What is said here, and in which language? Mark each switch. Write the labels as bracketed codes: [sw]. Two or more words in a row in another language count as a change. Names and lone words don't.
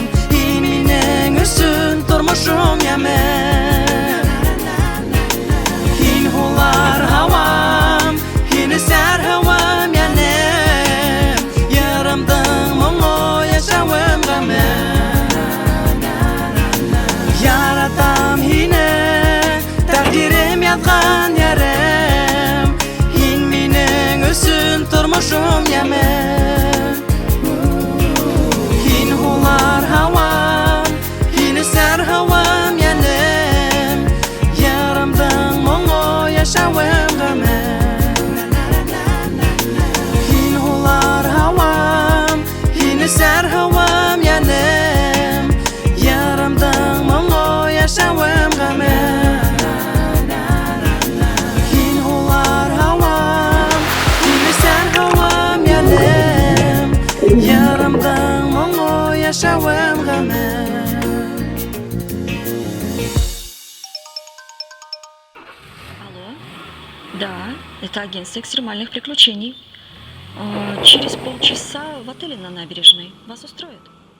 [ba] Hin mening uchun turmushim yaman Hin hular havam hin esar havam yanim Yarimdan mo'ngo yashawim g'amim Yaratam hine taqdirim yozgan yarim Hin mening uchun turmushim yaman Hin hular havam hin esar havam yanim Yarimdan mo'ngo yashawim g'amim Hin hular havam hin esar havam yanim Yarimdan mo'ngo yashawim g'amim Hin hular havam hin esar havam yanim Yarimdan mo'ngo yashawim g'amim [ru] Алло? Да, это агентство экстремальных приключений. Через полчаса в отеле на набережной. Вас устроит?